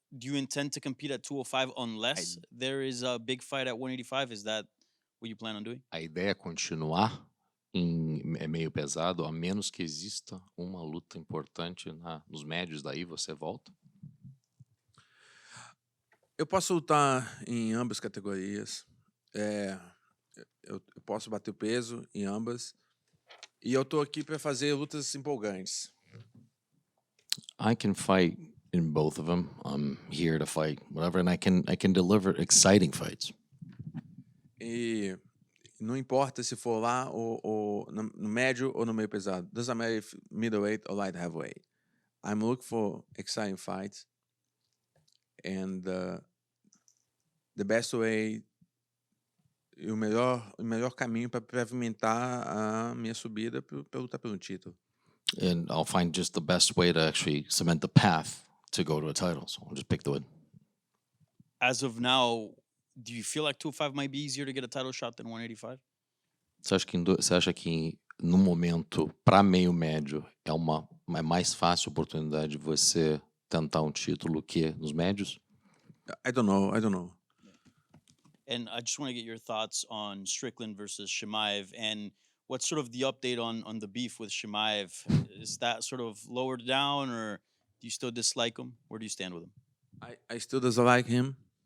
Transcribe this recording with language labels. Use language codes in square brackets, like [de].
[en] Do you intend to compete at 205 unless there is a big fight at 185? Is that what you plan on doing? [pt] A ideia é continuar meio pesado, a menos que exista uma luta importante nos médios, daí você volta? Eu posso lutar em ambas categorias. Eu posso bater o peso em ambas. E eu tô aqui para fazer lutas empolgantes. [en] I can fight in both of them. I'm here to fight whatever, and I can deliver exciting fights. [pt] E não importa se for lá ou no médio ou no meio pesado. [en] Doesn't matter if middleweight or light heavyweight. I'm looking for exciting fights. And the best way [pt] e o melhor caminho para pavimentar a minha subida para lutar pelo título. [en] And I'll find just the best way to actually cement the path to go to a title. So I'll just pick the win. As of now, do you feel like 205 might be easier to get a title shot than 185? [pt] Você acha que no momento, para meio médio, é mais fácil a oportunidade de você tentar um título que nos médios? [en] I don't know. And I just want to get your thoughts on Strickland versus Chimaev, and what's sort of the update on the beef with Chimaev? Is that sort of lowered down, or do you still dislike him? Where do you stand with him? I still dislike him.